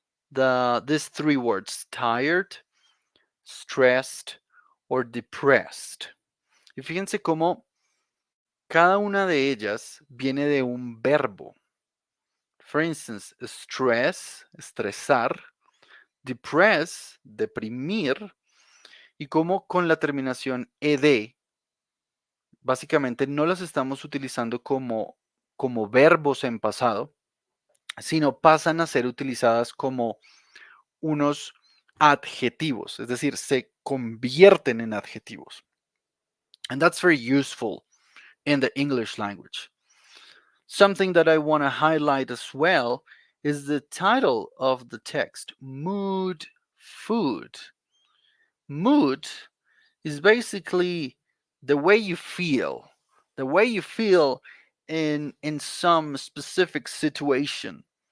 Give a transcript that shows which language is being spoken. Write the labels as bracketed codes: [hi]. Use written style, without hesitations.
[en] These three words: tired, stressed, or depressed. [es] Y fíjense cómo cada una de ellas viene de un verbo. [en] For instance, [es] stress, estresar, depress, deprimir, y como con la terminación ed, básicamente no las estamos utilizando como verbos en pasado, sino pasan a ser utilizadas como unos adjetivos, es decir, se convierten en adjetivos. [en] And that's very useful in the English language. Something that I want to highlight as well is the title of the text, Mood Food. Mood is basically the way you feel, the way you feel in some specific situation.